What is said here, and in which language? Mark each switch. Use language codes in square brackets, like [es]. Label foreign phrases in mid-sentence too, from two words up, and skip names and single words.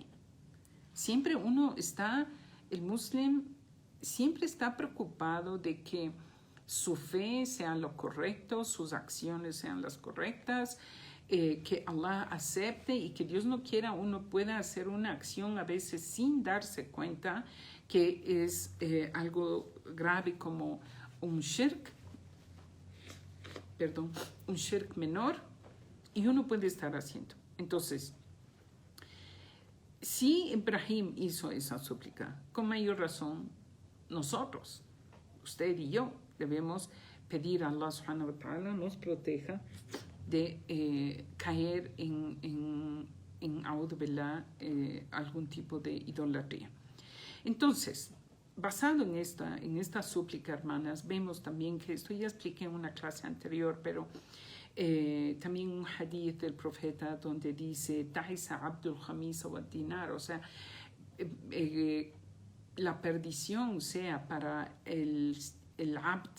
[es] Siempre el muslim siempre está preocupado de que su fe sea lo correcto, sus acciones sean las correctas, que Allah acepte y que Dios no quiera uno pueda hacer una acción a veces sin darse cuenta que es algo grave como un shirk menor y uno puede estar haciendo. Entonces, si Ibrahim hizo esa súplica, con mayor razón nosotros, usted y yo, debemos pedir a Allah [ar] سبحانه وتعالى [es] nos proteja de caer en [ar] أعوذ بالله, [es] algún tipo de idolatría. Entonces, basado en esta súplica, hermanas, vemos también que esto ya expliqué en una clase anterior, pero también un hadith del profeta donde dice [ar] تعس عبد الخميصة والدينار, [es] o sea, la perdición sea para el abd.